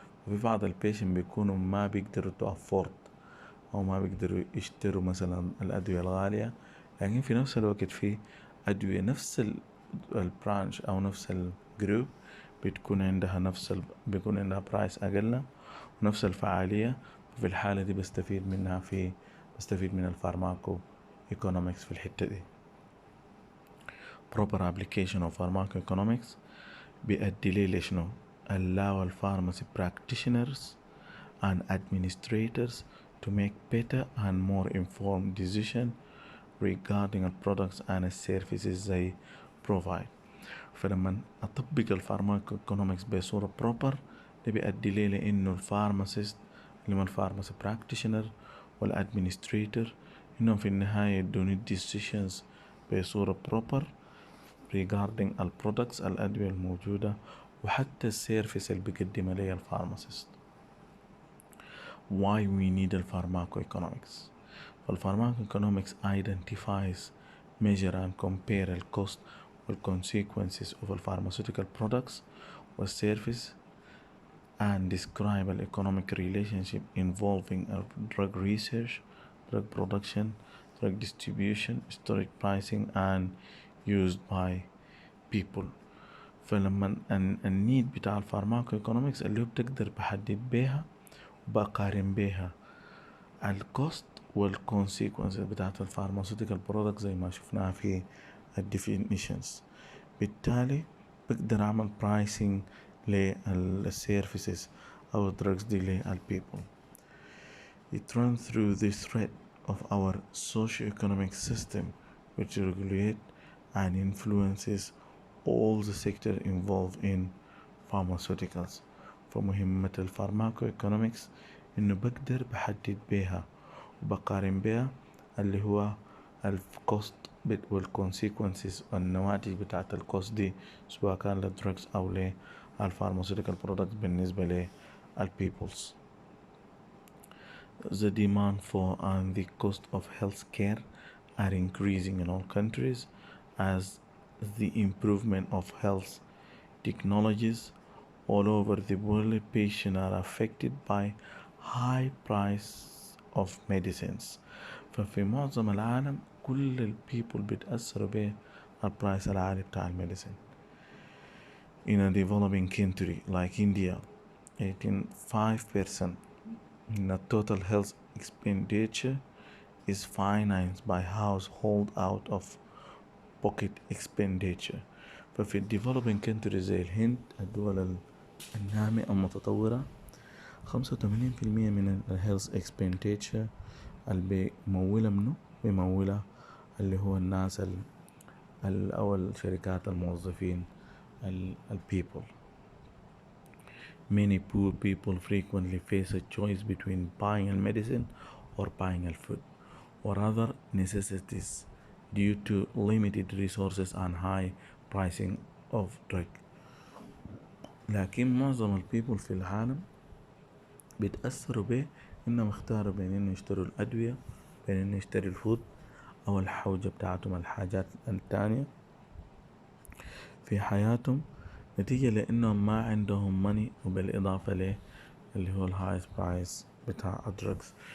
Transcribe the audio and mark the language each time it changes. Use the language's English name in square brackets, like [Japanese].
[Arabic] وفي بعض البيشن بيكونوا ما بيقدروا تأفورد أو ما بيقدروا يشتروا مثلا الأدوية الغالية، لكن في نفس الوقت في أدوية نفس البرانش أو نفس الجروب بيكون عندها برايس أقل ونفس الفعالية. في الحالة دي بستفيد من الفارماكو economics في الحتة دي. [English] proper application of pharmacoeconomics [Arabic] بيؤدي لي شنو؟ [English] allow pharmacy practitioners and administrators to make better and more informed decision regarding the products and services they provide. [Arabic] فلما أطبق الفارماكو economics بصورة proper ده بيؤدي لي لأنه الفارماسيست اللي هو الفارماسي براكتيشنر والادمنستريتور إنهم في النهاية يدوني decisions بصورة proper regarding البرودكتس الأدوية الموجودة وحتى السيرفيس اللي بيقدمها لي الفارماسيست. [English] Why we need the pharmacoeconomics. Pharmacoeconomics identifies, measure and compare the cost and consequences of pharmaceutical products or service and describe an economic relationship involving drug research, drug production, drug distribution, storage, pricing and used by people. [Arabic] فلما النيد بتاع الفارماكو ايكونومكس اللي هو بتقدر بحدد بيها وبقارن بيها الكوست والكونسيكونس بتاعت الفارماسيوتيكال برودكت زي ما شفناها في الديفينيشنز. بالتالي بقدر اعمل برايسنج للسيرفيسز او الدراجز دي للبيبل. [English] It runs through the thread of our socio-economic system which regulate and influences all the sector involved in pharmaceuticals. [Arabic] فمهمة الفارماكو ايكونومكس انه بقدر بحدد بيها وبقارن بيها اللي هو الكوست والكونسيكونسز والنواتج بتاعت الكوست دي سواء كان للدراجز او للفارماسيوتيكال برودكت بالنسبة للبيبلز. [English] The demand for and the cost of healthcare are increasing in all countries as the improvement of health technologies all over the world. Patients are affected by high price of medicines. [Arabic] ففي معظم العالم كل البيبل بيتأثروا بالبرايس العالي بتاع الميديسين. [English] In a developing country like India, 85% in the total health expenditure is financed by household out of pocket expenditure. [Arabic] ففي developing countries زي الهند الدول النامية المتطورة 85% من الهيلث expenditure اللي بيمولها منه بيمولها اللي هو الناس أو الشركات الموظفين people. [English] Many poor people frequently face a choice between buying a medicine or buying a food or other necessities due to limited resources and high pricing of drug. [Arabic] لكن معظم البيبل في العالم بيتأثروا به إنهم اختاروا بين إنه يشتروا الأدوية بين إنه يشتري الفود أو الحوجة بتاعتهم الحاجات التانية في حياتهم نتيجة لأنهم ما عندهم ماني وبالإضافة له اللي هو الهايست برايس بتاع الدرجز.